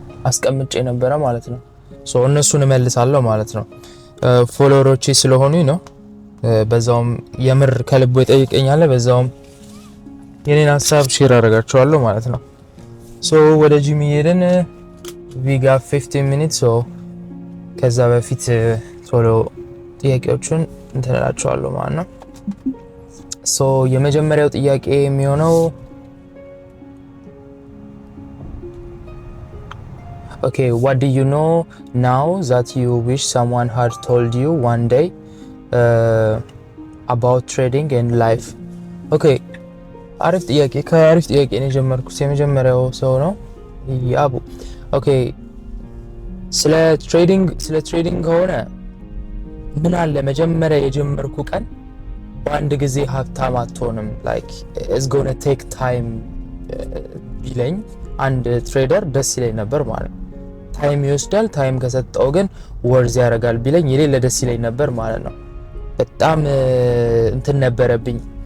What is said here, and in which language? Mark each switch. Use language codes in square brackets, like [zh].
[am] አስቀምጬ ነበረ ማለት ነው። እነሱን እመልሳለሁ ማለት ነው። ፎሎወሮቼ ስለሆኑኝ ነው። በዛውም የምር ከልቦ ይጠይቀኛል። በዛውም የኔን ሀሳብ ሼር አደርጋችኋለሁ ማለት ነው። ወደ ጂም እየሄድን [en] we got 15 minutes [am] ከዛ በፊት ቶሎ ጥያቄዎቹን እንተላላችኋለሁ ማለት ነው። የመጀመሪያው ጥያቄ የሚሆነው [en] Okay, what do you know now that you wish someone had told you one day about trading and life? [am] Okay, አሪፍ ጥያቄ ከአሪፍ ጥያቄ ነው የጀመርኩት። የመጀመሪያው ሰው ነው ያቡ። ኦኬ ስለ ትሬዲንግ ከሆነ ምን አለ መጀመሪያ የጀመርኩ ቀን በአንድ ጊዜ ሀብታም አትሆንም [en] ላይክ ኢትስ ጎና ቴክ ታይም [am] ቢለኝ አንድ ትሬደር ደስ ይለኝ ነበር ማለት ነው። ታይም ይወስዳል፣ ታይም ከሰጠው ግን ወርዝ ያደርጋል ቢለኝ የሌለ ደስ ይለኝ ነበር ማለት ነው። በጣም እንትን ነበረብኝ